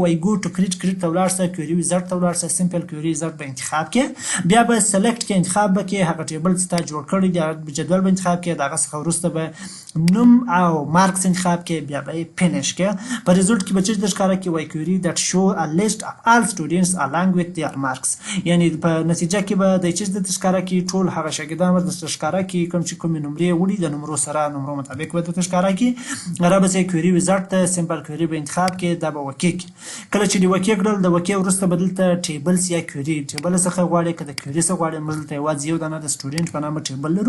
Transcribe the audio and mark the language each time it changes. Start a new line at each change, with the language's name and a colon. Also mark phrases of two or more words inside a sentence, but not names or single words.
Pashto: وایي
English: go to create
Pashto: ته ولاړ شه،
English: query wizard
Pashto: ته ولاړ شه،
English: simple query wizard
Pashto: به انتخاب کړې، بیا به سلیکټ کې انتخاب به کې هغه ټیبل چې تا جوړ کړی دی جدول به انتخاب کړې، د هغه څخه وروسته به نوم او مارکس انتخاب کړې، بیا به یې فینش کړې. په ریزلټ کې به چې درته ښکاره کړي وایي
English: query that show a list of all students along with their marks.
Pashto: یعنی په نتیجه کې به د چې درته ښکاره کړي ټول هغه شاګردان به درته ښکاره کړي کوم چې کومې نمرې وړي د نمرو سره نمرو مطابق به درته ښکاره کړي. را به ځې
English: query wizard
Pashto: ته
English: simple query
Pashto: به انتخاب کړي، دا به وکې کړي. کله چې دې وکې کړل د وکې وروسته به دلته ټیبلز یا
English: query table
Pashto: څخه غواړې که د کویري څخه غواړې موږ دلته یوازې یو دانه د سټوډنټ په نامه ټیبل لرو.